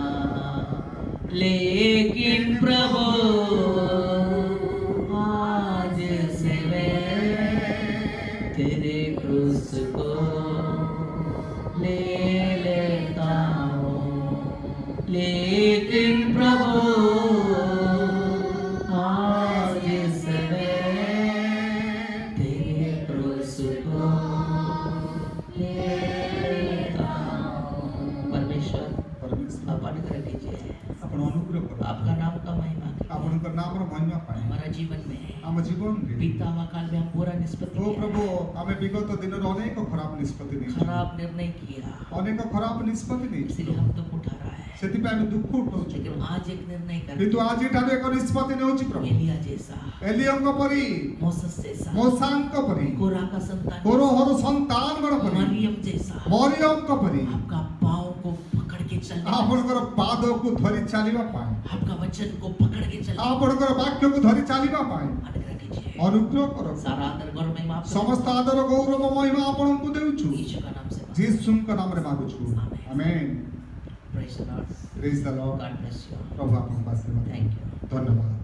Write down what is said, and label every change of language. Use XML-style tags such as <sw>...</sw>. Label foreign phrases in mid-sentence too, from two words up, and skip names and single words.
<hi>लेकिन प्रभु आज से मैं तेरे क्रूस को ले लेता हूँ लेकिन प्रभु आज से मैं तेरे क्रूस को ले लेता हूँ। परमेश्वर</hi> <or>ପରମେଶ୍ୱର</or> <hi>आप अनुग्रह कीजिए,</hi> <or>ଆପଣ ଅନୁଗ୍ରହ କରନ୍ତୁ।</or> <hi>आपका नाम का महिमा कीजिए।</hi> <or>ଆପଣଙ୍କ ନାମର ମହିମା ପାଇଁ</or> <hi>हमारा जीवन में</hi> <or>ଆମ ଜୀବନରେ</or> <hi>बीता हुआ काल में हम बुरा निष्पत्ति</hi> <or>ଓ</or> <hi>किया,</hi> <or>ପ୍ରଭୁ ଆମେ ବିଗତ ଦିନରେ ଅନେକ ଖରାପ ନିଷ୍ପତ୍ତି ନେଇଛୁ,</or> <hi>खराब निर्णय किया,</hi> <or>ଅନେକ ଖରାପ ନିଷ୍ପତ୍ତି ନେଇଛୁ।</or> <hi>इसलिए हम दुख उठा रहा है।</hi> <or>ସେଥିପାଇଁ ଆମେ ଦୁଃଖ ଉଠଉଛୁ।</or> <hi>लेकिन आज एक निर्णय</hi> <or>କିନ୍ତୁ</or> <hi>कर</hi> <or>ଆଜିଠାରୁ ଏକ ନିଷ୍ପତ୍ତି ନେଉଛି ପ୍ରଭୁ,</or> <hi>एलिया जैसा,</hi> <or>ଏଲିୟଙ୍କ ପରି,</or> <hi>मोसेस जैसा,</hi> <or>ମୋସାଙ୍କ ପରି,</or> <hi>कोरा का संतान</hi> <or>କୋରହର ସନ୍ତାନଗଣ ପରି,</or> <hi>मरियम जैसा</hi> <or>ମରିୟମଙ୍କ ପରି</or> <hi>आपका पाँव को पकड़ के चलने,</hi> <or>ଆପଣଙ୍କର ପାଦକୁ ଧରି ଚାଲିବା ପାଇଁ,</or> <hi>आपका वचन को पकड़ के चलने</hi> <or>ଆପଣଙ୍କର ବାକ୍ୟକୁ ଧରି ଚାଲିବା ପାଇଁ</or> <hi>अनुग्रह कीजिए।</hi> <or>ଅନୁଗ୍ରହ କର।</or> <hi>सारा आदर गौरव महिमा आपको</hi> <or>ସମସ୍ତ ଆଦର ଗୌରବ ମହିମା ଆପଣଙ୍କୁ ଦେଉଛୁ,</or> <hi>यीशु का नाम से</hi> <or>ଯୀଶୁଙ୍କ ନାମରେ ମାଗୁଛୁ। ଆମେନ୍।</or> <en>praise the Lord, praise the Lord. God bless you,</en> <or>ପ୍ରଭୁ ଆପଣଙ୍କୁ ଆଶୀର୍ବାଦ</or> <en>thank you.</en> <or>ଧନ୍ୟବାଦ।</or>